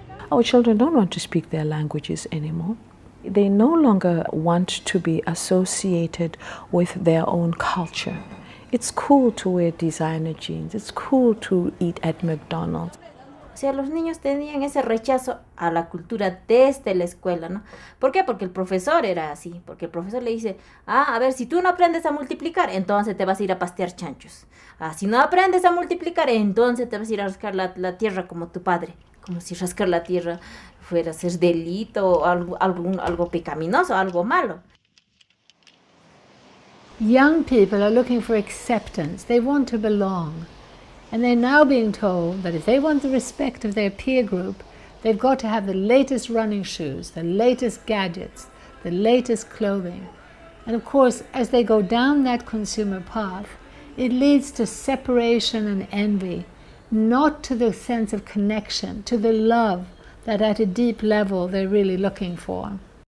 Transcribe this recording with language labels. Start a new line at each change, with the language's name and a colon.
English: Our children don't want to speak their languages anymore. They no longer want to be associated with their own culture. It's cool to wear designer jeans. It's cool to eat at McDonald's.
Spanish: O sea, los niños tenían ese rechazo a la cultura desde la escuela, ¿no? ¿Por qué? Porque el profesor era así, porque el profesor le dice, a ver, si tú no aprendes a multiplicar, entonces te vas a ir a pastear chanchos. Si no aprendes a multiplicar, entonces te vas a ir a rascar la tierra como tu padre. Como si rascar la tierra fuera a ser delito o algo pecaminoso, algo malo.
English: Young people are looking for acceptance. They want to belong. And they're now being told that if they want the respect of their peer group, they've got to have the latest running shoes, the latest gadgets, the latest clothing. And of course, as they go down that consumer path, it leads to separation and envy, not to the sense of connection, to the love that at a deep level they're really looking for.